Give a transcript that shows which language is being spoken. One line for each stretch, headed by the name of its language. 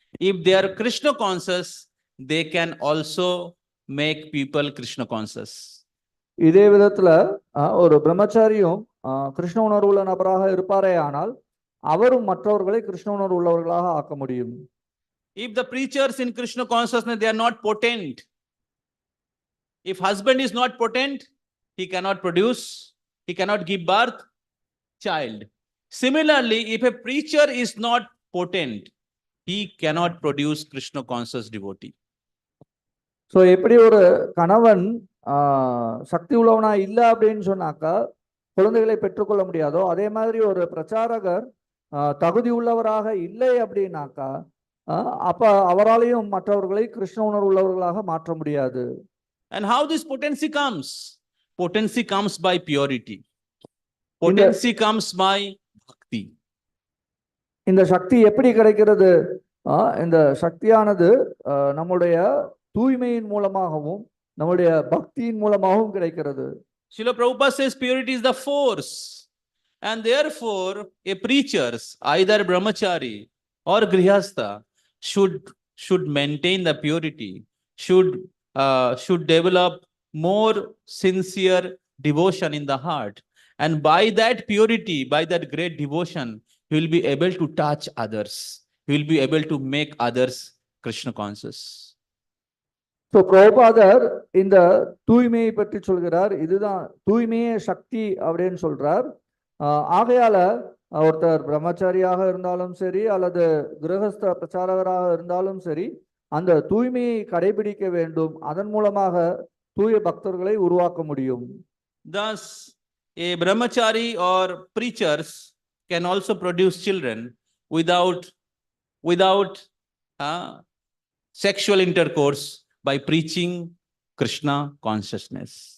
English: If they are Krishna conscious, they can also make people Krishna conscious.
Tamil: இதே விதத்துல ஒரு பிரம்மச்சாரியும் கிருஷ்ண உணர்வுள்ள நபராக இருப்பாரே ஆனால் அவரும் மற்றவர்களை கிருஷ்ண உணர்வு உள்ளவர்களாக ஆக்க முடியும்.
English: If the preachers in Krishna consciousness, they are not potent. If husband is not potent, he cannot produce, he cannot give birth child. Similarly, if a preacher is not potent, he cannot produce Krishna conscious devotee.
Tamil: So எப்படி ஒரு கணவன் சக்தி உள்ளவனா இல்லை அப்படின்னு சொன்னாக்கா குழந்தைகளை பெற்றுக்கொள்ள முடியாதோ, அதே மாதிரி ஒரு பிரச்சாரகர் தகுதி உள்ளவராக இல்லை அப்படின்னாக்கா அப்ப அவராலையும் மற்றவர்களை கிருஷ்ண உணர்வு உள்ளவர்களாக மாற்ற முடியாது.
English: And how this potency comes? Potency comes by purity. Potency comes by bhakti.
Tamil: இந்த சக்தி எப்படி கிடைக்கிறது? இந்த சக்தியானது நம்முடைய தூய்மையின் மூலமாகவும் நம்முடைய பக்தியின் மூலமாகவும் கிடைக்கிறது.
English: Srila Prabhupada says purity is the force, and therefore a preachers, either brahmachari or grihastha, should maintain the purity, should develop more sincere devotion in the heart, and by that purity, by that great devotion, he will be able to touch others, he will be able to make others Krishna conscious.
Tamil: So பிரபுபாதர் இந்த தூய்மையை பற்றி சொல்கிறார். இதுதான் தூய்மையே சக்தி அப்படின்னு சொல்றார். ஆகையால ஒருத்தர் பிரம்மச்சாரியாக இருந்தாலும் சரி அல்லது கிரகஸ்த பிரச்சாரகராக இருந்தாலும் சரி அந்த தூய்மையை கடைபிடிக்க வேண்டும். அதன் மூலமாக தூய பக்தர்களை உருவாக்க முடியும்.
English: Thus a brahmachari or preachers can also produce children without sexual intercourse by preaching Krishna consciousness.